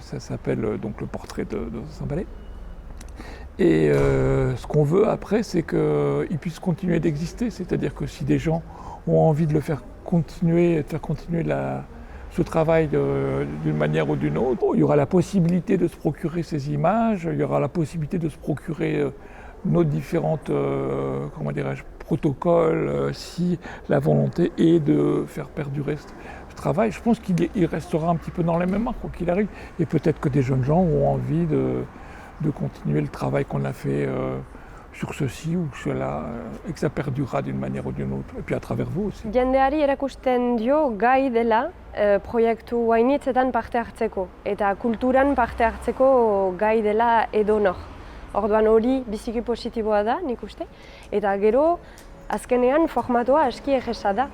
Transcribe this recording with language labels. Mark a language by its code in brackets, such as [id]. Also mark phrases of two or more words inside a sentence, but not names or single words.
[fr] Ça s'appelle donc le portrait de Saint-Palais. Et ce qu'on veut après, c'est qu'il puisse continuer d'exister, c'est-à-dire que si des gens ont envie de le faire continuer, ce travail d'une manière ou d'une autre, il y aura la possibilité de se procurer ces images, il y aura la possibilité de se procurer nos différentes protocoles, si la volonté est de faire perdurer ce travail. Je pense qu'il restera un petit peu dans les mêmes marques, quoi qu'il arrive, et peut-être que des jeunes gens ont envie de continuer le travail qu'on a fait sur ceci ou cela, et que ça perdurera d'une manière ou d'une autre, et puis à travers vous aussi. [eu] Jendeari erakusten dio gai dela proiektu hainitzetan parte hartzeko, eta kulturan parte hartzeko gai dela edonor. Orduan hori biziki positiboa da, nik uste, eta gero azkenean formatua aski egesa da.